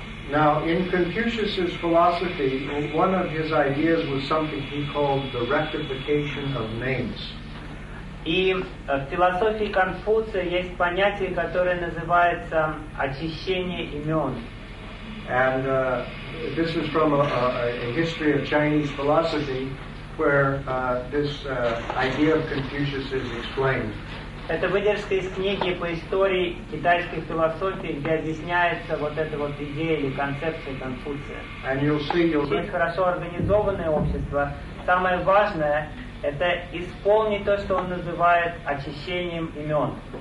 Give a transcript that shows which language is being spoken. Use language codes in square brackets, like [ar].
[en] Now, in Confucius's philosophy, one of his ideas was something he called the rectification of names. [ru] И в философии Конфуция есть понятие, которое называется очищение имен. [en] And this is from a history of Chinese philosophy where this idea of Confucius is explained. [ru] Это выдержка из книги по истории китайской философии, где объясняется вот эта вот идея или концепция Конфуция. Здесь хорошо организованное общество. Самое важное – это исполнить то, что он называет очищением имен.